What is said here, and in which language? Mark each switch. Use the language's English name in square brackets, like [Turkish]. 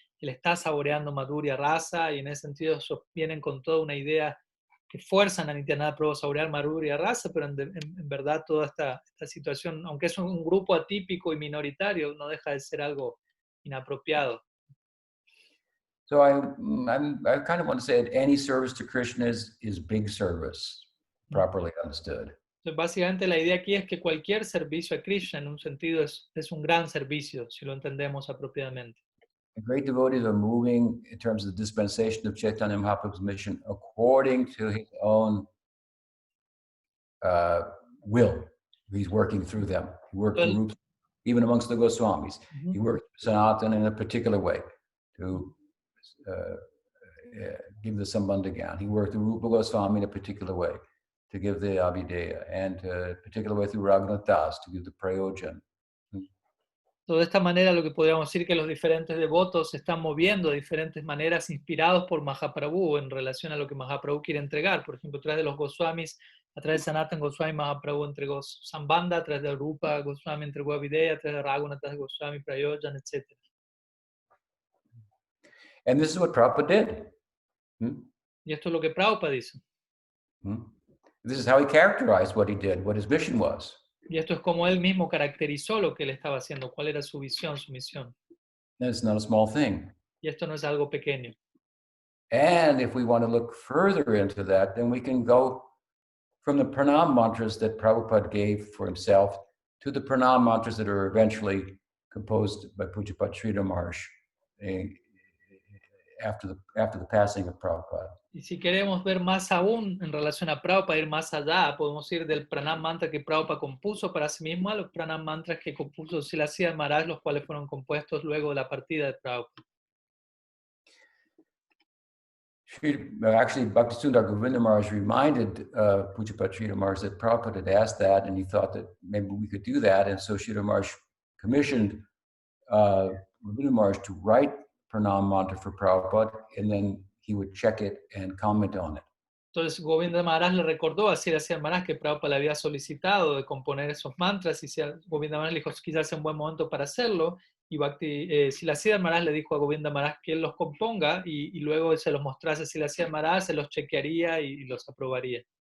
[Spanish] Él está saboreando Madhurya Rasa y en ese sentido ellos vienen con toda una idea que fuerzan a Nityananda Prabhu a saborear Madhurya Rasa, pero en verdad toda esta situación, aunque es un grupo atípico y minoritario, no deja de ser algo inapropiado. [English] So I kind of want to say that any service to Krishna is big service, properly understood. [Spanish] Entonces, básicamente la idea aquí es que cualquier servicio a Krishna en un sentido es un gran servicio, si lo entendemos apropiadamente. [English] The great devotees are moving in terms of the dispensation of Chaitanya Mahaprabhu's mission according to his own will. He's working through them. He worked through Rupa, even amongst the Goswamis. He worked Sanatana in a particular way to give the Sambandhagan. He worked through Rupa Goswami in a particular way to give the Abhideya, and a particular way through Raghunath Das to give the Prayojan. [Spanish] De esta manera lo que podríamos decir que los diferentes devotos se están moviendo de diferentes maneras inspirados por Mahaprabhu en relación a lo que Mahaprabhu quiere entregar. Por ejemplo, a través de los Goswamis, a través de Sanatana Goswami, Mahaprabhu entregó Sambandha, a través de Rupa Goswami entregó Abhideya, a través de Raghunath Goswami, Prayojan, etc. [English] And this is what Prabhupada did. [Spanish] Y esto es lo que Prabhupada dice. [English] This is how he characterized what he did, what his mission was. [Spanish] Y esto es como él mismo caracterizó lo que él estaba haciendo, cuál era su visión, su misión. [English] And it's not a small thing. [Spanish] Y esto no es algo pequeño. [English] And if we want to look further into that, then we can go from the pranam mantras that Prabhupada gave for himself to the pranam mantras that are eventually composed by Pujapad Srila Maharaj after the passing of Prabhupada. [Spanish] Y si queremos ver más aún en relación a Prabhupada, ir más allá, podemos ir del pranam mantra que Prabhupada compuso para sí mismo a los pranam mantras que compuso Srila Maharaj, los cuales fueron compuestos luego de la partida de Prabhupada. [English] Actually, Bhaktisundar Govinda Maharaj reminded Pujapad Srila Maharaj that Prabhupada had asked that, and he thought that maybe we could do that. And so Srila Maharaj commissioned Govinda Maharaj to write Pranam Mantra for Prabhupada, and then he would check it and comment on it. [Spanish] Entonces Govinda Maharaj le recordó a Srila Maharaj que Prabhupada le había solicitado de componer esos mantras y Govinda Maharaj le dijo quizás sea un buen momento para hacerlo. Y Srila Maharaj le dijo a Govinda Maharaj que él los componga y luego se los mostrase a Srila Maharaj, se los chequearía y los aprobaría.